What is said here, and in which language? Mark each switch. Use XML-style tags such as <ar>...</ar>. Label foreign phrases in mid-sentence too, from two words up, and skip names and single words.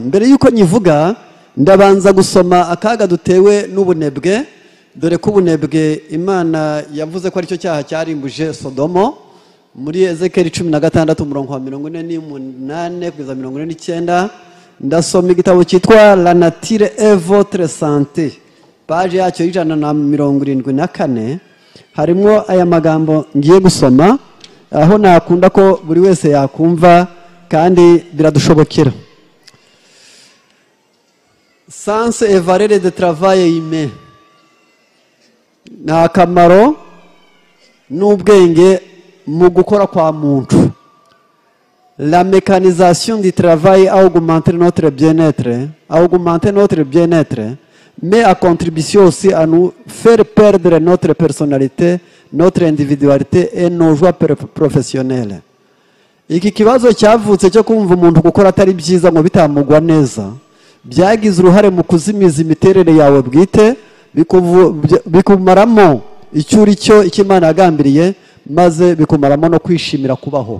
<rw>Mbere yuko nyivuga, ndabanza gusoma akaga dutewe n'ubunebwe, dore ko ubunebwe Imana yavuze ko ari cyo cyaha cyarimbuje Sodomo muri Ezekiel 16 umurongo wa 48 kugeza 49. Ndasoma igitabo cyitwa La Nature et votre santé, page yacyo 174. harimo aya magambo ngiye gusoma, aho nakunda ko buri wese yakumva kandi biradushobokera.</rw> <fr>Sens et valeur de travail humain,</fr> <rw>nta kamaro n'ubwenge mu gukora kwa muntu.</rw> <fr>La mécanisation du travail a augmenté notre bien-être, mais a contribué aussi à nous faire perdre notre personnalité, notre individualité et nos joies professionnelles.</fr> <rw>Iki kibazo cyavutse cyo kumva umuntu gukora atari byiza ngo bitamugwa neza, byagize uruhare mu kuzimiza imiterere yawe bwite, bikumaramo icyuri cyo Imana yagambiriye, maze bikumaramo no kwishimira kubaho.</rw>